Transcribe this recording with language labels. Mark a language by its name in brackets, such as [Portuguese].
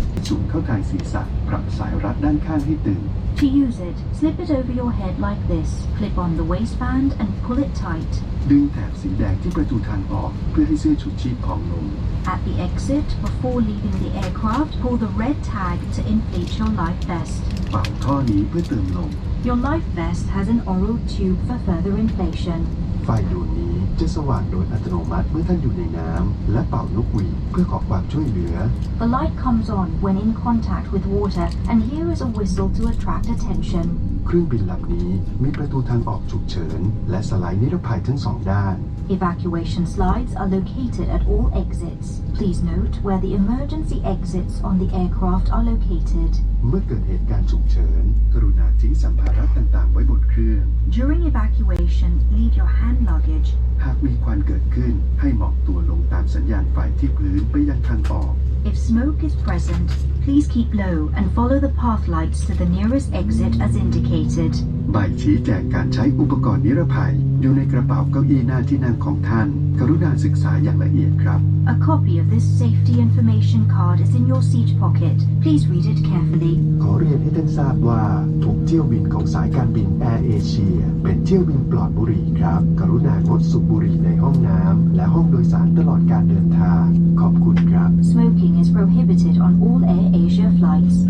[Thai] จุ่มเข้าทางศีรษะปรับสายรัดด้านข้างให้ตึง [English] To use it, slip it over your head like this, clip on the waistband and pull it tight. [Thai] ดึงแถบสีแดงที่ประตูทางออกเพื่อให้เสื้อชูชีพพองลง [English] At the exit, before leaving the aircraft, pull the red tag to inflate your life vest. [Thai] เป่าท่อนี้เพื่อเติมลม [English] Your life vest has an oral tube for further inflation. [Thai] ไฟดวงนี้จะสว่างโดยอัตโนมัติเมื่อท่านอยู่ในน้ำและเป่านกหวีดเพื่อขอความช่วยเหลือ [English] The light comes on when in contact with water, and here is a whistle to attract attention. [Thai] เครื่องบินลำนี้มีประตูทางออกฉุกเฉินและสไลด์นิรภัยทั้งสองด้าน [English] Evacuation slides are located at all exits. Please note where the emergency exits on the aircraft are located. [Thai] เมื่อเกิดเหตุการณ์ฉุกเฉินกรุณาทิ้งสัมภาระต่างๆไว้บนเครื่อง [English] During evacuation, leave your hand luggage. [Thai] หากมีควันเกิดขึ้นให้หมอบตัวลงตามสัญญาณไฟที่พื้นไปยังทางออก [English] If smoke is present, please keep low and follow the path lights to the nearest exit as indicated. [Thai] ใบชี้แจงการใช้อุปกรณ์นิรภัยอยู่ในกระเป๋าเก้าอี้หน้าที่นั่งของท่านกรุณาศึกษาอย่างละเอียดครับ [English] A copy of this safety information card is in your seat pocket. Please read it carefully. [Thai] ขอเรียนให้ท่านทราบว่าทุกเที่ยวบินของสายการบินแอร์เอเชียเป็นเที่ยวบินปลอดบุหรี่ครับกรุณางดสูบบุหรี่ในห้องน้ำและห้องโดยสารตลอดการเดินทางขอบคุณครับ [English] Smoking is prohibited on all Air Asia flights.